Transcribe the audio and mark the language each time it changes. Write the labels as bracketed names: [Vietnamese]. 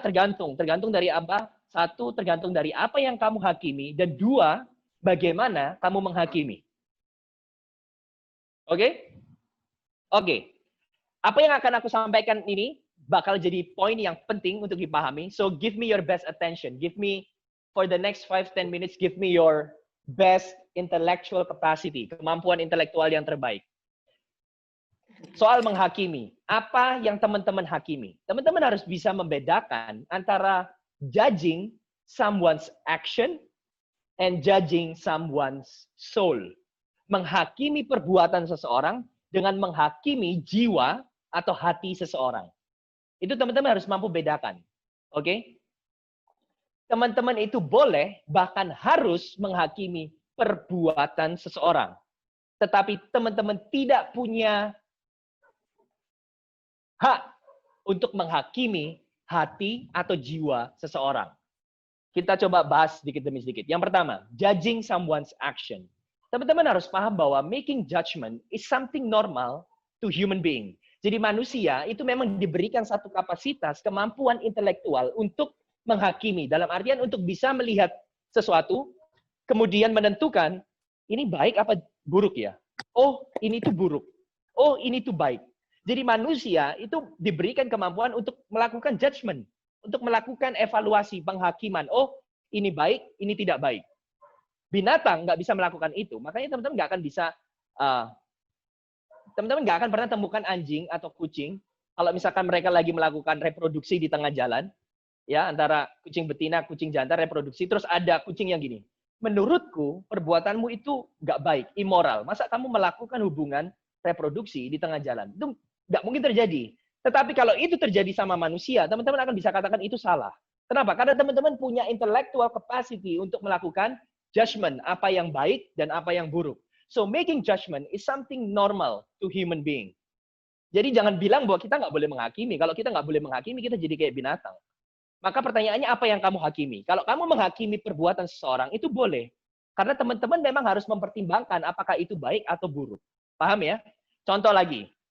[Indonesian] Tergantung. Tergantung dari apa? Satu, tergantung dari apa yang kamu hakimi. Dan dua, bagaimana kamu menghakimi. Oke? Oke. Apa yang akan aku sampaikan ini bakal jadi poin yang penting untuk dipahami. [English] So, give me your best attention. Give me, for the next 5-10 minutes, give me your best intellectual capacity. [Indonesian] Kemampuan intelektual yang terbaik. Soal menghakimi. Apa yang teman-teman hakimi? Teman-teman harus bisa membedakan antara [English] judging someone's action and judging someone's soul. [Indonesian] Menghakimi perbuatan seseorang dengan menghakimi jiwa atau hati seseorang. Itu teman-teman harus mampu bedakan. Oke? Teman-teman itu boleh, bahkan harus menghakimi perbuatan seseorang. Tetapi teman-teman tidak punya hak untuk menghakimi hati atau jiwa seseorang. Kita coba bahas sedikit demi sedikit. Yang pertama, [English] judging someone's action. [Indonesian] Teman-teman harus paham bahwa [English] making judgment is something normal to human being. [Indonesian] Jadi manusia itu memang diberikan satu kapasitas, kemampuan intelektual untuk menghakimi. Dalam artian untuk bisa melihat sesuatu, kemudian menentukan, ini baik apa buruk ya? Oh, ini tuh buruk. Oh, ini tuh baik. Jadi manusia itu diberikan kemampuan untuk melakukan judgment, untuk melakukan evaluasi, penghakiman. Oh, ini baik, ini tidak baik. Binatang nggak bisa melakukan itu. Makanya teman-teman nggak akan bisa, teman-teman nggak akan pernah temukan anjing atau kucing Kalau misalkan mereka lagi melakukan reproduksi di tengah jalan, ya antara kucing betina, kucing jantan reproduksi, terus ada kucing yang gini. Menurutku perbuatanmu itu nggak baik, immoral. Masa kamu melakukan hubungan reproduksi di tengah jalan? Itu nggak mungkin terjadi. Tetapi kalau itu terjadi sama manusia, teman-teman akan bisa katakan itu salah. Kenapa? Karena teman-teman punya [English] intellectual capacity [Indonesian] untuk melakukan judgment, apa yang baik dan apa yang buruk. [English] So making judgment is something normal to human being. [Indonesian] Jadi jangan bilang bahwa kita nggak boleh menghakimi. Kalau kita nggak boleh menghakimi, kita jadi kayak binatang. Maka pertanyaannya apa yang kamu hakimi? Kalau kamu menghakimi perbuatan seseorang, itu boleh. Karena teman-teman memang harus mempertimbangkan apakah itu baik atau buruk. Paham ya? Contoh lagi.